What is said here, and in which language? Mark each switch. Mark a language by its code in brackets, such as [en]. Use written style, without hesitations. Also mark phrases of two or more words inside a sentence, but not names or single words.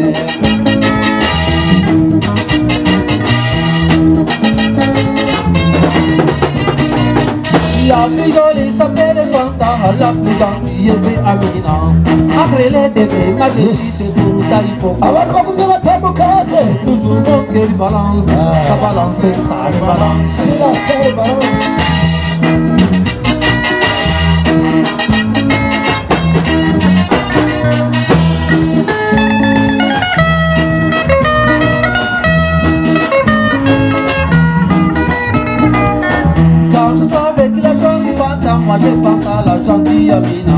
[fr] La plus jolie s'appelle Fanta, la plus gentille c'est Amina. Entre les deux, là je cite pour ça il faut que [rw] Abantu bakumye batambuka hose. [fr] toujours mon cœur balance, ça débalance. Si la cœur balance. Quand je savais que la jolie Fanta, moi je pense à la gentille Amina.